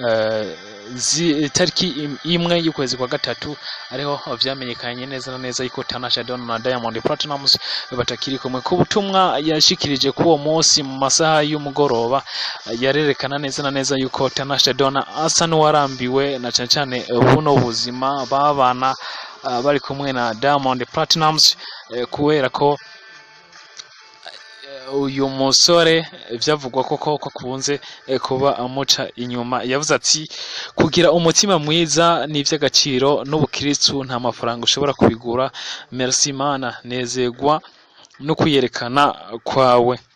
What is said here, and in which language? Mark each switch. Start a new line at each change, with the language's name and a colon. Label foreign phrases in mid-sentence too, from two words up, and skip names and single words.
Rundi: imwe y'ukwezi kwa gatatu ariho vyamenyekanye neza na neza yuko Tanasha Donna na Diamond Platnumz batakiri kumwe ku butumwa yashikirije kuwo munsi mu masaha y'umugoroba yarerekana neza na neza yuko Tanasha Donna asa n'uwarambiwe na cyane buno buzima babana bari kumwe na Diamond Platnumz kubera ko uyu musore vyavugwa koko kunze kuba amuca inyuma yavuze ati kugira umutima mwiza n'ivy'agaciro n'ubukristo nta mafaranga ushobora kubigura merci Mana nezegwa no kuyerekana kwawe